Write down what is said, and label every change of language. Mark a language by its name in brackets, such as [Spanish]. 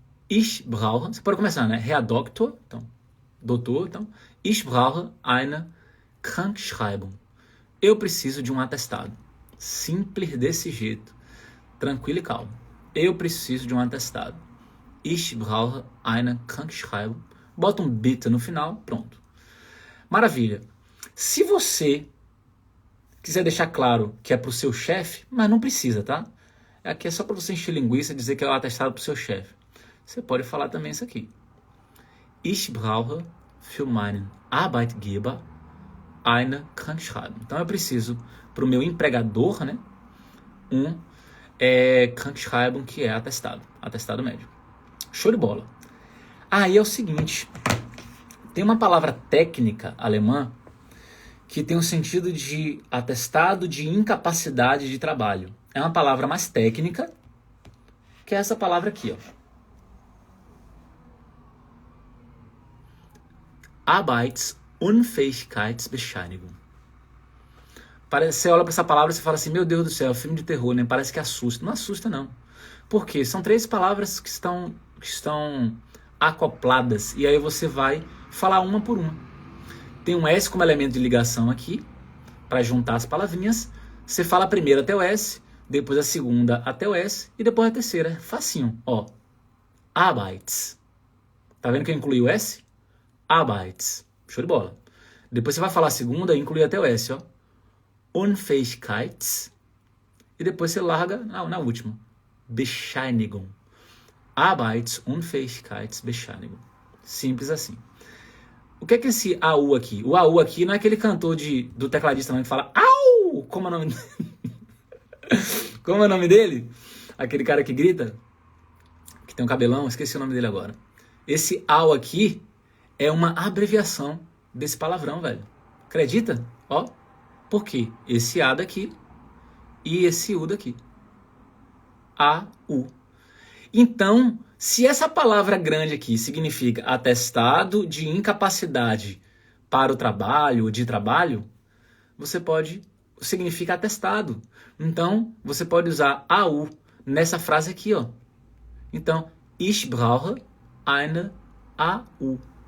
[German] Ich brauche, [Portuguese] você pode começar, né? Herr Doktor, então, doutor, então, [German] ich brauche eine Krankschreibung. [Portuguese] Eu preciso de um atestado. Simples desse jeito, tranquilo e calmo. Eu preciso de um atestado. [German] Ich brauche eine Krankschreibung. [Portuguese] Bota um bitte no final, pronto. Maravilha. Se você quiser deixar claro que é para o seu chefe, mas não precisa, tá? Aqui é só para você encher linguiça e dizer que é o atestado para o seu chefe. Você pode falar também isso aqui. [German] Ich brauche für meinen Arbeitgeber eine Krankschreibung. [Portuguese] Então eu preciso para o meu empregador, né, um Krankschreibung, que é atestado médico. Show de bola. Aí é o seguinte, tem uma palavra técnica alemã que tem o sentido de atestado de incapacidade de trabalho. É uma palavra mais técnica, que é essa palavra aqui, ó. [German] Arbeitsunfähigkeitsbescheinigung. [Portuguese] Você olha para essa palavra e você fala assim, meu Deus do céu, filme de terror, né? Parece que assusta. Não assusta, não. Por quê? São 3 palavras que estão acopladas, e aí você vai falar uma por uma. Tem um S como elemento de ligação aqui, para juntar as palavrinhas. Você fala a primeira até o S, depois a segunda até o S, e depois a terceira. Facinho, ó. Arbeits. Tá vendo que eu incluí o S? Arbeits. Show de bola. Depois você vai falar a segunda e incluir até o S, ó. Unfähigkeits. E depois você larga na última. [German] Bescheinigung. Arbeitsunfähigkeitsbescheinigung. [Portuguese] Simples assim. O que é esse AU aqui? O AU aqui não é aquele cantor do tecladista não, que fala AU! Como é o nome? Como é o nome dele? Aquele cara que grita, que tem um cabelão, esqueci o nome dele agora. Esse AU aqui é uma abreviação desse palavrão, velho. Acredita? Ó, por quê? Esse A daqui e esse U daqui. AU. Então, se essa palavra grande aqui significa atestado de incapacidade para o trabalho ou de trabalho, significa atestado. Então, você pode usar AU nessa frase aqui, ó. [German] Então, ich brauche eine AU.